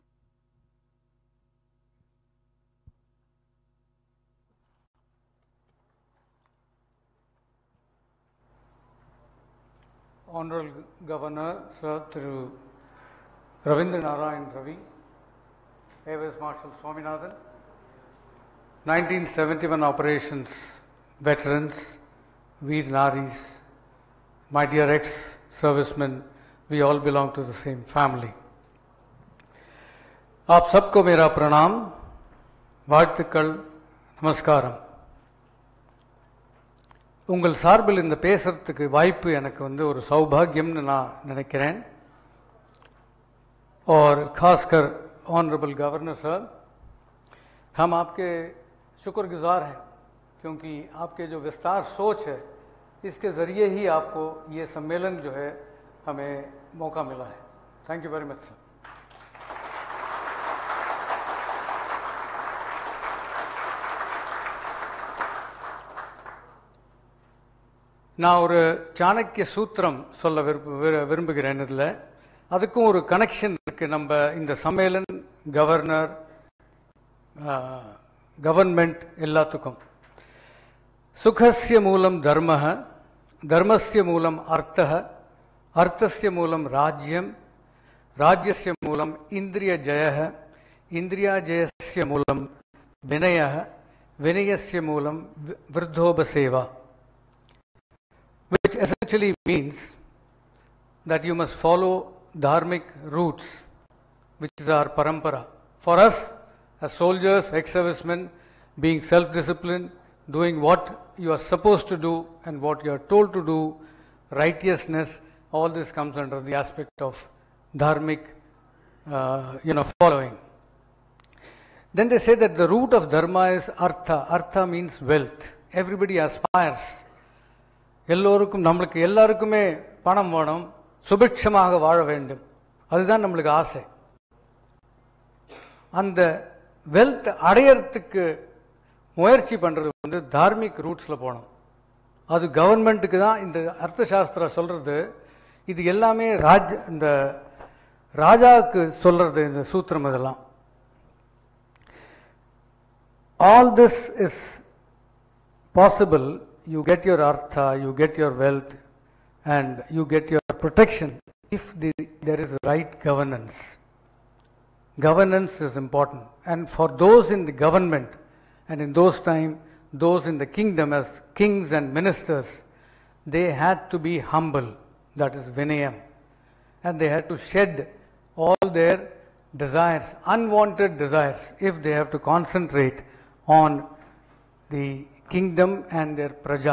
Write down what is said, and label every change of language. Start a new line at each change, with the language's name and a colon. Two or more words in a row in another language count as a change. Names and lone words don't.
English: Honorable Governor, Sir Thiru Ravindra Narayan Ravi, Air Vice Marshal Swaminathan, 1971 operations veterans, Veer Naris, my dear ex-servicemen, we all belong to the same family.
Hindi: आप सबको मेरा प्रणाम,
Tamil: வாழ்த்துக்கள், நமஸ்காரம். உங்கள் சார்பில் இந்த பேசுறதுக்கு வாய்ப்பு எனக்கு வந்து ஒரு சௌபாகியம்னு நான் நினைக்கிறேன்.
Hindi: और खासकर
English: Honorable Governor
Hindi: साहब, हम आपके शुक्रगुजार हैं क्योंकि आपके जो विस्तार सोच है इसके ज़रिए ही आपको ये सम्मेलन जो है हमें मौका मिला है.
English: Thank you very much sir.
Tamil: நான் ஒரு சாணக்கிய சூத்திரம் சொல்ல விரும்புகிறேன். இதில் அதுக்கும் ஒரு கனெக்ஷன் இருக்கு. நம்ம இந்த சம்மேளன்,
English: governor, government
Tamil: எல்லாத்துக்கும்.
Sanskrit: सुखस्य मूलं धर्मः, धर्मस्य मूलम् अर्थः, अर्थस्य मूलं राज्यम्, राज्यस्य मूलम् इन्द्रिय जयः, इन्द्रिय जयस्य मूलं विनयः, विनयस्य मूलं वृद्धोपसेवा.
English: Which essentially means that you must follow dharmic roots, which is our parampara. For us, as soldiers, ex-servicemen, being self-disciplined, doing what you are supposed to do and what you are told to do, righteousness, all this comes under the aspect of dharmic, following. Then they say that the root of dharma is artha. Artha means wealth. Everybody aspires.
Tamil: எல்லோருக்கும், நம்மளுக்கு எல்லாருக்குமே பணம் வேணும், சுபிட்சமாக வாழ வேண்டும், அதுதான் நம்மளுக்கு ஆசை. அந்த வெல்த் அடையறதுக்கு முயற்சி பண்றது வந்து தார்மிக் ரூட்ஸ்ல போகணும். அது கவர்மெண்ட்டுக்கு தான். இந்த அர்த்தசாஸ்திரா சொல்றது இது எல்லாமே இந்த ராஜாவுக்கு சொல்றது இந்த சூத்திரம்.
English: இதெல்லாம் all this is possible. You get your artha, you get your wealth, and you get your protection if there is right governance. Governance is important, and for those in the government and in those time, those in the kingdom as kings and ministers, they had to be humble, that is vinayam, and they had to shed all their desires, unwanted desires, if they have to concentrate on the kingdom and their praja.